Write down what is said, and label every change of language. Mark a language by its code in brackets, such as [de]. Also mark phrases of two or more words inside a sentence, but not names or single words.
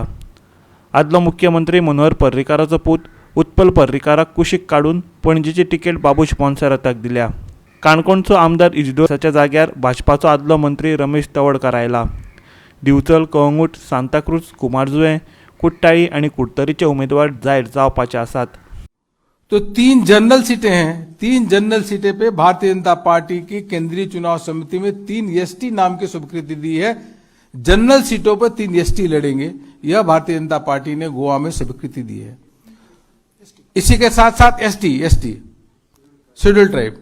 [kok] आदलो मुख्यमंत्री मनोहर पर्रीकाराचो पूत उत्पल पर्रीकाराक कुशीक काडून पणजेची तिकेट बाबूश मोन्सेराताक दिल्या। काणकोणचो आमदार इजदोसाच्या जाग्यार भाजपाचो आदलो मंत्री रमेश तवडकार आयला। दिवचल, कळंगूट, सांताक्रूज, कुमारजुंवे, कुट्टाळी आणि कुडतरीचे उमेदवार जाहीर जावपाचे आसात। [hi] तो 3 जनरल सीटें हैं। 3 जनरल सीटें पे भारतीय जनता पार्टी की केंद्रीय चुनाव समिति में 3 एसटी नाम की स्वीकृति दी है। जनरल सीटों पर 3 एसटी लड़ेंगे, यह भारतीय जनता पार्टी ने गोवा में स्वीकृति दी है। इसी के साथ साथ [en] ST scheduled tribe.